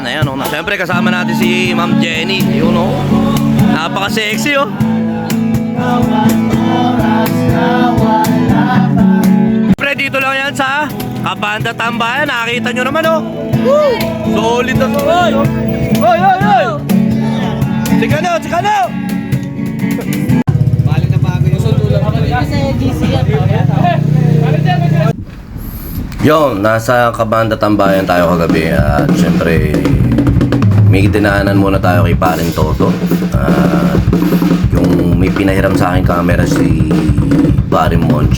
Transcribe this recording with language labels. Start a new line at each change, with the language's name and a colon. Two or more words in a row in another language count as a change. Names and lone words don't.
Filipino: Ayan, oh. Siyempre kasama natin si Ma'am Jenny. Yun, oh. Napaka-sexy, oh. Siyempre dito lang yan sa Kabanda Tambayan. Nakita nyo naman, oh. Woo! Solid na solid, oh. Hoy, hoy, hoy! Sika na, sika na! Balik na bago yung sundo lang. Yo, nasa Kabanda Tambayan tayo kagabi at syempre may dinaanan muna tayo kay Parin Toto. Yung may pinahiram sa akin camera si Parin Moncha.